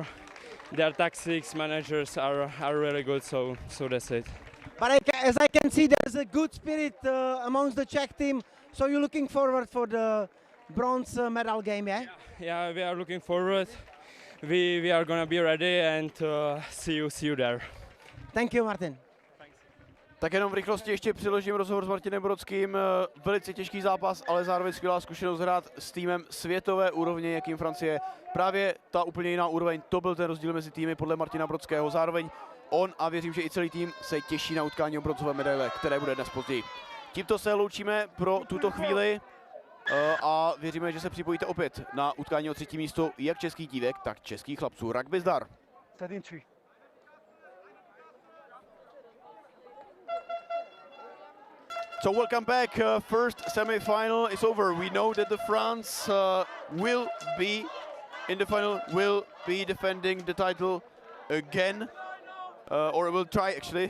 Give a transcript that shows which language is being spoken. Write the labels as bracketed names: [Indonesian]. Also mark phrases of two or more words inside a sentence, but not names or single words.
[English] Their tactics managers are really good, so that's it. But as I can see, there's a good spirit amongst the Czech team. So you're looking forward for the bronze medal game, yeah? Yeah, we are looking forward. We are gonna be ready and see you there. Thank you, Martin. [Czech] Tak jenom v rychlosti ještě přiložím rozhovor s Martinem Brodským. Velice těžký zápas, ale zároveň skvělá zkušenost hrát s týmem světové úrovně, jakým Francie. Právě ta úplně jiná úroveň, to byl ten rozdíl mezi týmy podle Martina Brodského. Zároveň on a věřím, že i celý tým se těší na utkání o bronzové medaile, které bude dnes později. Tímto se loučíme pro tuto chvíli a věříme, že se připojíte opět na utkání o třetí místo jak českých dívek, tak českých chlapců. Rugby zdar! [English] So welcome back. First semi-final is over. We know that the France will be in the final, will be defending the title again, or will try actually.